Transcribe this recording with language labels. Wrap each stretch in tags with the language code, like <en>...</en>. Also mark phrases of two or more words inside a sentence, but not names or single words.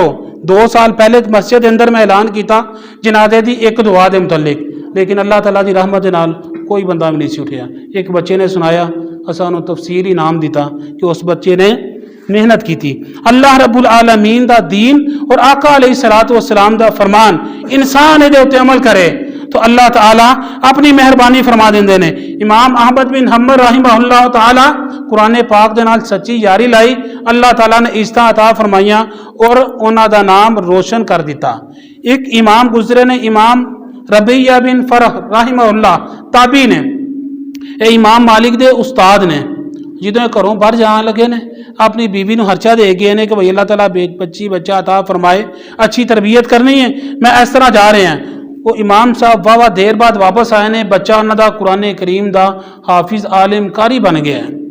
<pa>2 ਸਾਲ ਪਹਿਲੇ ਮਸਜਿਦ ਦੇ ਅੰਦਰ ਮੈਂ ਐਲਾਨ ਕੀਤਾ ਜਨਾਜ਼ੇ ਦੀ ਇੱਕ ਦੁਆ ਦੇ ਮੁਤਲਕ, ਲੇਕਿਨ ਅੱਲਾਹ ਤਾਲਾ ਦੀ ਰਹਿਮਤ ਦੇ ਨਾਲ ਕੋਈ ਬੰਦਾ ਵੀ ਨਹੀਂ ਸੀ ਉੱਠਿਆ। ਇੱਕ ਬੱਚੇ ਨੇ ਸੁਣਾਇਆ, ਅਸਾਂ ਉਹਨੂੰ ਤਫਸੀਰ ਇਨਾਮ ਦਿੱਤਾ ਕਿ ਉਸ ਬੱਚੇ ਨੇ ਮਿਹਨਤ ਕੀਤੀ। ਅੱਲਾਹ</pa> <ar>رب العالمين</ar> <pa>ਦਾ ਦੀਨ ਔਰ ਆਕਾ</pa> <ar>عليه الصلاة والسلام</ar> <pa>ਦਾ ਫਰਮਾਨ ਇਨਸਾਨ ਇਹਦੇ ਉੱਤੇ ਅਮਲ ਕਰੇ ਤੋ ਅੱਲਾਹ ਤਾਲਾ ਆਪਣੀ ਮਿਹਰਬਾਨੀ ਫ਼ਰਮਾ ਦੇਂਦੇ ਨੇ। ਇਮਾਮ ਅਹਿਮਦ ਬਿਨ ਹੰਬਲ</pa> <ar>رحمه الله تعالى</ar> <pa>ਕੁਰਾਨ ਪਾਕ ਦੇ ਨਾਲ ਸੱਚੀ ਯਾਰੀ ਲਾਈ, ਅੱਲਾਹ ਤਾਲਾ ਨੇ ਇੱਜ਼ਤ ਅਤਾ ਫ਼ਰਮਾਈਆਂ ਔਰ ਉਨ੍ਹਾਂ ਦਾ ਨਾਮ ਰੋਸ਼ਨ ਕਰ ਦਿੱਤਾ। ਇੱਕ ਇਮਾਮ ਗੁਜ਼ਰੇ ਨੇ, ਇਮਾਮ ਰਬੀਆ ਬਿਨ ਫ਼ਰਹ ਰਹਿਮਹੁੱਲਾਹ ਤਾਬੀ ਨੇ, ਯੇ ਇਮਾਮ ਮਾਲਿਕ ਦੇ ਉਸਤਾਦ ਨੇ। ਜਦੋਂ ਘਰੋਂ ਬਾਹਰ ਜਾਣ ਲੱਗੇ ਨੇ, ਆਪਣੀ ਬੀਵੀ ਨੂੰ ਹਰਚਾ ਦੇ ਗਏ ਨੇ ਕਿ ਭਈ ਅੱਲਾਹ ਤਾਲਾ ਬੱਚਾ ਅਤਾ ਫਰਮਾਏ, ਅੱਛੀ ਤਰਬੀਅਤ ਕਰਨੀ ਹੈ, ਮੈਂ ਇਸ ਤਰ੍ਹਾਂ ਜਾ ਰਹੇ ਹਾਂ। ਉਹ ਇਮਾਮ ਸਾਹਿਬ ਵਾਵਾ ਦੇਰ ਬਾਅਦ ਵਾਪਸ ਆਏ ਨੇ। ਬੱਚਾ ਉਹਨਾਂ ਦਾ ਕੁਰਾਨ ਕਰੀਮ ਦਾ ਹਾਫਿਜ਼ ਆਲਿਮ ਕਾਰੀ ਬਣ ਗਿਆ।</pa>